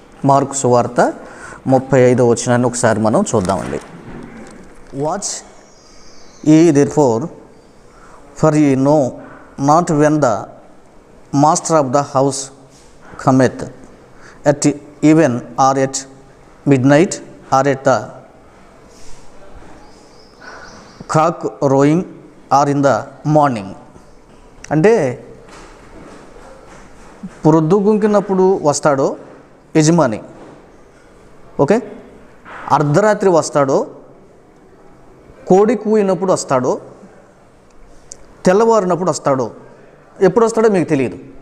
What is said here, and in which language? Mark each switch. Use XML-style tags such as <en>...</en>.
<te>Mark సువార్త 35వ వచనాన్ని ఒకసారి మనం చూద్దామండి.</te> <en>Watch ye therefore, for ye know not when the master of the house cometh, at even or at midnight or at the cock crowing or in the morning.</en> <te>అంటే ప్రొద్దుగుంకినప్పుడు వస్తాడో యజమాని, okay, అర్ధరాత్రి వస్తాడో, కోడి కూయినప్పుడు వస్తాడో, తెల్లవారినప్పుడు వస్తాడో, ఎప్పుడు వస్తాడో మీకు తెలియదు.</te>